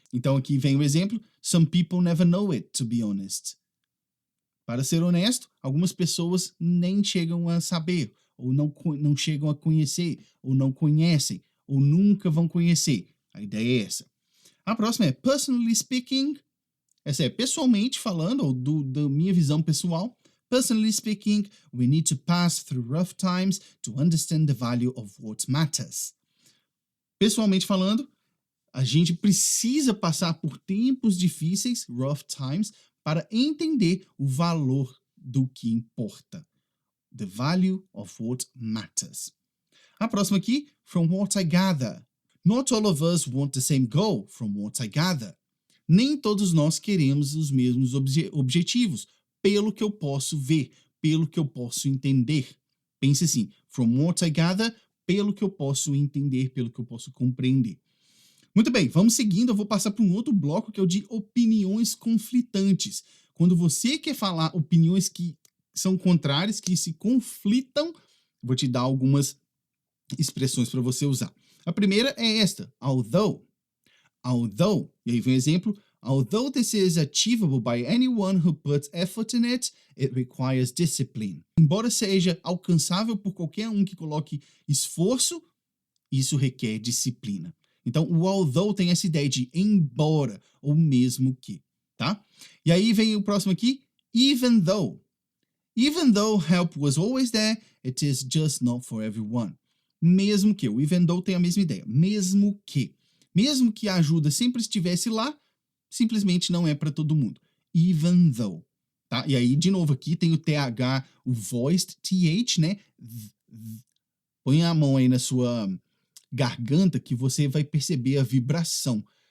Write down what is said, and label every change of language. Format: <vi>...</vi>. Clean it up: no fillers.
<pt>Então aqui vem o exemplo,</pt> <en>some people never know it, to be honest.</en> <pt>Para ser honesto, algumas pessoas nem chegam a saber, ou não chegam a conhecer, ou não conhecem, ou nunca vão conhecer. A ideia é essa. A próxima é</pt> <en>personally speaking.</en> <pt>Essa é pessoalmente falando, ou da minha visão pessoal.</pt> <en>Personally speaking, we need to pass through rough times to understand the value of what matters.</en> <pt>Pessoalmente falando, a gente precisa passar por tempos difíceis,</pt> <en>rough times,</en> <pt>para entender o valor do que importa.</pt> <en>The value of what matters.</en> <pt>A próxima aqui,</pt> <en>from what I gather. Not all of us want the same goal, from what I gather.</en> <pt>Nem todos nós queremos os mesmos objetivos, pelo que eu posso ver, pelo que eu posso entender. Pense assim,</pt> <en>from what I gather,</en> <pt>pelo que eu posso entender, pelo que eu posso compreender. Muito bem, vamos seguindo, eu vou passar para um outro bloco que é o de opiniões conflitantes. Quando você quer falar opiniões que são contrárias, que se conflitam, vou te dar algumas expressões para você usar. A primeira é esta, although.</pt> <en>Although,</en> <pt>e aí vem o exemplo,</pt> <en>although this is achievable by anyone who puts effort in it, it requires discipline.</en> <pt>Embora seja alcançável por qualquer um que coloque esforço, isso requer disciplina. Então, o although tem essa ideia de embora, ou mesmo que, tá? E aí vem o próximo aqui,</pt> <en>even though. Even though help was always there, it is just not for everyone.</en> <pt>Mesmo que, o even though tem a mesma ideia, mesmo que. Mesmo que a ajuda sempre estivesse lá, simplesmente não é para todo mundo. Even though. Tá? E aí, de novo, aqui tem o TH, o voiced TH, né? Põe a mão aí na sua garganta que você vai perceber a vibração.</pt>